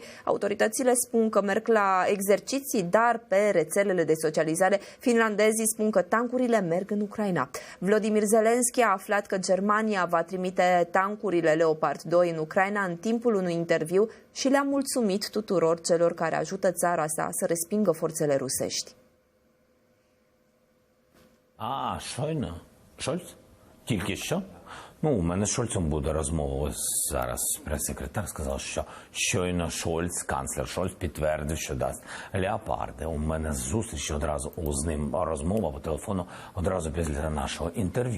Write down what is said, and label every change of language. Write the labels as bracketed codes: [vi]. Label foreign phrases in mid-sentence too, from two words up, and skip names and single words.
[ro] Autoritățile spun că merg la exerciții, dar pe rețelele de socializare, finlandezii spun că tancurile merg în Ucraina. Volodymyr Zelensky a aflat că Germania va trimite tancurile Leopard 2 în Ucraina în timpul unui interviu și le-a mulțumit tuturor celor care ajută țara sa să respingă forțele rusești. [uk] Щойно? Шольц? Тільки що? У мене з Шольцем буде розмова. Ось зараз прес-секретар сказав, що щойно Шольц, канцлер Шольц, підтвердив, що дасть леопарди. У мене зустріч одразу з ним розмова по телефону одразу після нашого інтерв'ю.